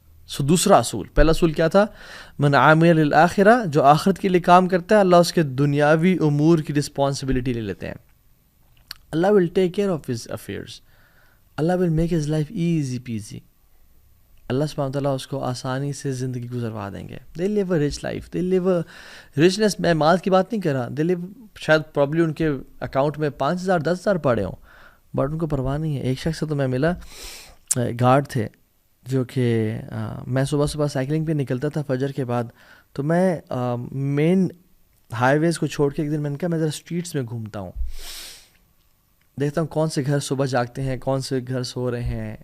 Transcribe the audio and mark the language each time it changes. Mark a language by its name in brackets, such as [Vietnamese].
[Urdu] دوسرا اصول، پہلا اصول کیا تھا؟ [Arabic] من عامل للآخرہ، [Urdu] جو آخرت کے لیے کام کرتا ہے اللہ اس کے دنیاوی امور کی رسپانسبلٹی لے لیتے ہیں. [English] Allah will take care of his affairs. Allah will make his life easy peasy. [Urdu] اللہ سبحانہ وتعالیٰ اس کو آسانی سے زندگی گزروا دیں گے. [English] They live a rich life, they live a richness. [Urdu] میں مال کی بات نہیں کر رہا. [English] they live, [Urdu] شاید پرابلی ان کے اکاؤنٹ میں 5,000 10,000 پڑے ہوں، بٹ ان کو پرواہ نہیں ہے. ایک شخص سے تو میں ملا، گارڈ تھے، جو کہ میں صبح صبح سائیکلنگ پہ نکلتا تھا فجر کے بعد. تو میں مین ہائی ویز کو چھوڑ کے ایک دن میں نے کہا میں ذرا اسٹریٹس میں گھومتا ہوں، دیکھتا ہوں کون سے گھر صبح جاگتے ہیں، کون سے گھر سو رہے ہیں.